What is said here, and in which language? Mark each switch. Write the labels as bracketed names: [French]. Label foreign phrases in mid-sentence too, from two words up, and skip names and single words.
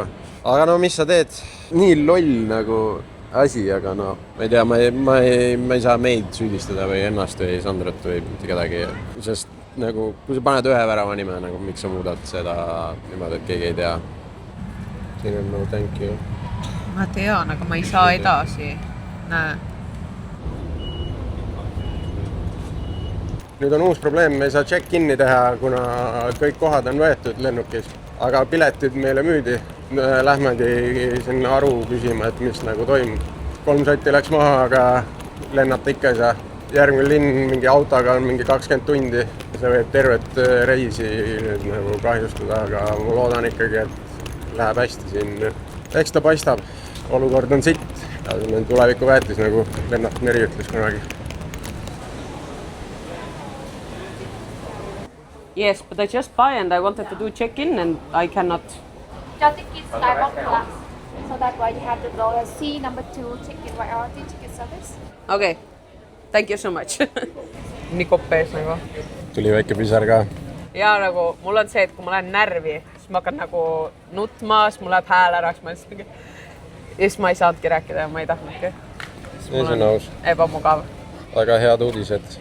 [Estonian] Aga no mis sa teed? Nii loll nagu asi, aga no ma ei tea, ma ei saa meid süüdistada või ennast või Sandrat või mitte kedagi. Sest nagu, kui sa paned ühe värava nime, nagu miks sa muudad seda niimoodi, et keegi ei tea. Siin on [English] no thank you. [Estonian] Ma tean, aga ma ei saa edasi. Näe. Nüüd on uus probleem, me ei saa check-in'i teha, kuna kõik kohad on võetud lennukis, aga piletid meile müüdi. Lähmegi sinna aru küsima, et mis nagu toimub. 3 sotti läks maha, aga lennata ikka ei saa. Järgmine linn mingi autoga on mingi 20 tundi. See võib tervet reisi nüüd nagu kahjustada, aga ma loodan ikkagi, et läheb hästi siin. Eks ta paistab. Olukord on sitt. Tuleviku väetis, nagu Lennart Meri ütles kunagi. [English] Yes, but I just buy and I wanted to do check-in and I cannot. Your tickets diamond class, so that's why you have to go C number 2 ticket priority ticket service. Okay, thank you so much. [Estonian] Nii koppees nagu. Tuli väike pisar ka. Ja nagu, mul on see, et kui ma lähen närvi, siis ma hakkan nagu nutma, siis mul läheb hääl ära, ja siis ma ei saadki rääkida ja ma ei tahtnudki. See on aus. Ebamugav. Väga head uudised.